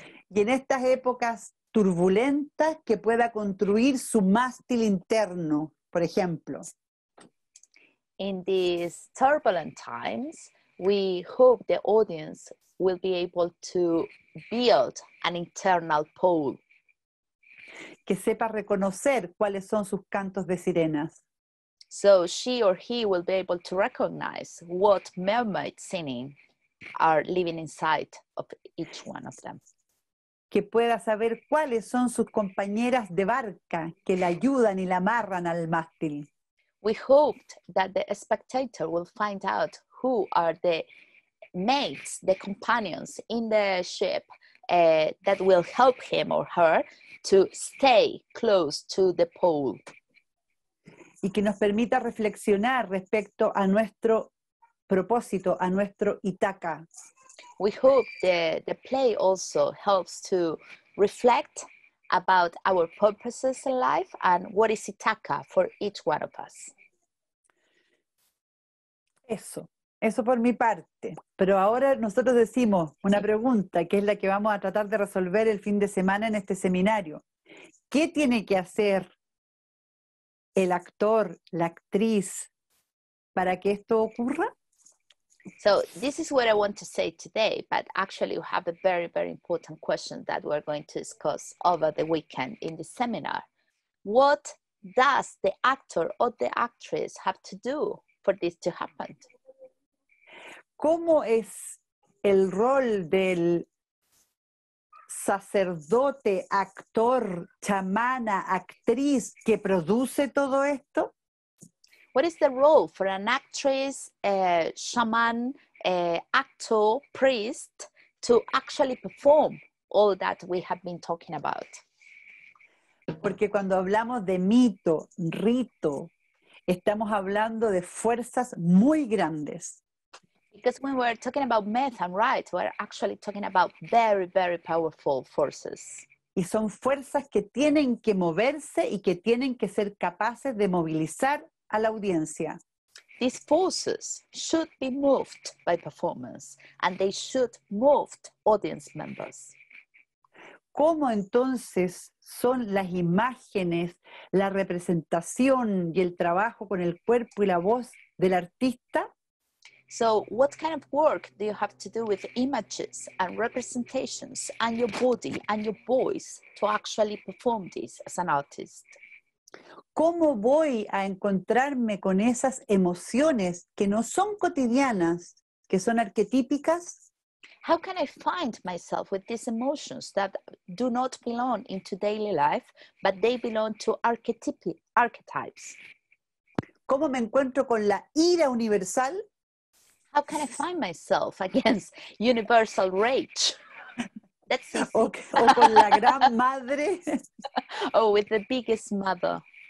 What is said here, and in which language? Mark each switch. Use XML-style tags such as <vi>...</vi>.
<es>y en estas épocas turbulentas que pueda construir su mástil interno, por ejemplo.</es> <en>In these turbulent times, we hope the audience will be able to build an internal pole.</en> <es>Que sepa reconocer cuáles son sus cantos de sirenas.</es> <en>So she or he will be able to recognize what mermaid singing are living inside of each one of them.</en> <es>Que pueda saber cuáles son sus compañeras de barca que la ayudan y la amarran al mástil.</es> <en>We hoped that the spectator will find out who are the mates, the companions in the ship that will help him or her to stay close to the pole.</en> <es>Y que nos permita reflexionar respecto a nuestro propósito, a nuestro Ítaca.</es> <en>We hope the play also helps to reflect about our purposes in life and what is Ítaca for each one of us.</en> <es>Eso por mi parte. Pero ahora nosotros decimos una pregunta que es la que vamos a tratar de resolver el fin de semana en este seminario. ¿Qué tiene que hacer el actor, la actriz, para que esto ocurra?</es> <en>So this is what I want to say today, but actually we have a very, very important question that we're going to discuss over the weekend in the seminar. What does the actor or the actress have to do for this to happen?</en> <es>¿Cómo es el rol del sacerdote, actor, chamana, actriz que produce todo esto?</es> <en>What is the role for an actress, shaman, actor, priest to actually perform all that we have been talking about?</en> <es>Porque cuando hablamos de mito, rito, estamos hablando de fuerzas muy grandes.</es> <en>Because when we're talking about myth and rite, we're actually talking about very, very powerful forces.</en> <es>Y son fuerzas que tienen que moverse y que tienen que ser capaces de movilizar a la audiencia.</es> <en>These forces should be moved by performance and they should move audience members.</en> <es>¿Cómo entonces son las imágenes, la representación y el trabajo con el cuerpo y la voz del artista?</es> <en>So what kind of work do you have to do with images and representations and your body and your voice to actually perform this as an artist?</en> <es>¿Cómo voy a encontrarme con esas emociones que no son cotidianas, que son arquetípicas?</es> <en>How can I find myself with these emotions that do not belong into daily life, but they belong to archetypes?</en> <es>¿Cómo me encuentro con la ira universal?</es> <en>How can I find myself against universal rage? That's easy.</en> <es>O con la gran madre.</es> <en>Oh, with the biggest mother.</en>